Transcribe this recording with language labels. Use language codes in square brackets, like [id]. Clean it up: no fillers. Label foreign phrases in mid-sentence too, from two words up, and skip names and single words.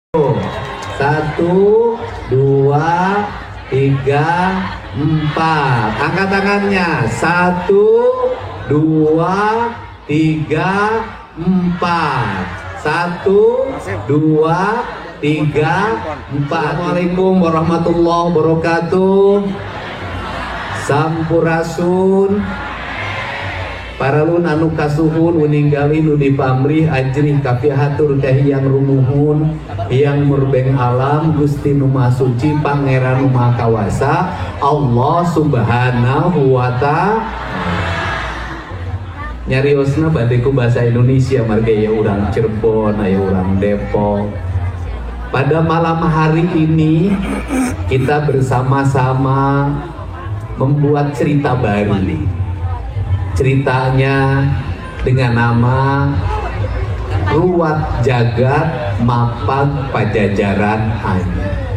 [id] Satu, dua, tiga, empat. Angkat tangannya. Satu, dua, tiga, empat. Satu, dua, tiga, empat. [ar] السلام عليكم ورحمة الله وبركاته. [su] Sampurasun. Paralun anu kasuhun meninggali nu dipamrih ajrih kafihatur kahiyang rumuhun yang murbeng alam Gusti nu Maha Suci Pangeran nu Maha Kawasa Allah [ar] سبحانه وتعالى. [su] Nyariosna bade ku bahasa Indonesia marga ya urang Cirebon, aya urang Depok. [id] Pada malam hari ini kita bersama-sama membuat cerita baru. Ceritanya dengan nama Ruwat Jagat Mapag Pajajaran Hanya.